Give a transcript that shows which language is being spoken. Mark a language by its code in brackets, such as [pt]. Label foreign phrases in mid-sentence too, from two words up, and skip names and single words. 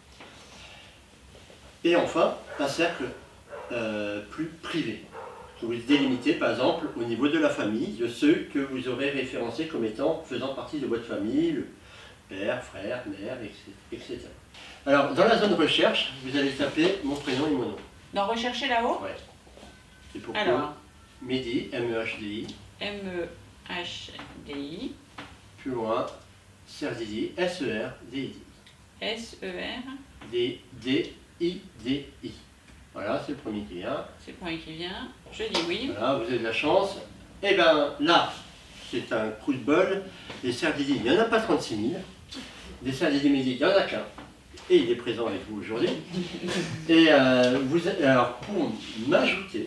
[fr] Et enfin, un cercle plus privé, que vous délimitez par exemple au niveau de la famille, de ceux que vous aurez référencés comme étant faisant partie de votre famille, le père, frère, mère, etc. Alors, dans la zone recherche, vous allez taper mon prénom et mon nom. Dans rechercher là-haut? Ouais. Et pour alors, Mehdi, M-E-H-D-I. M-E-H-D-I. Plus loin, Serdidi, S-E-R-D-I. S-E-R. D-D-I-D-I. Voilà, c'est le premier qui vient. C'est le premier qui vient. Je dis oui. Voilà, vous avez de la chance. Et bien là, c'est un coup de bol. Des Serdidi, il n'y en a pas 36 000. Des Serdidi Mehdi, il n'y en a qu'un. Et il est présent avec vous aujourd'hui. Et alors, pour m'ajouter,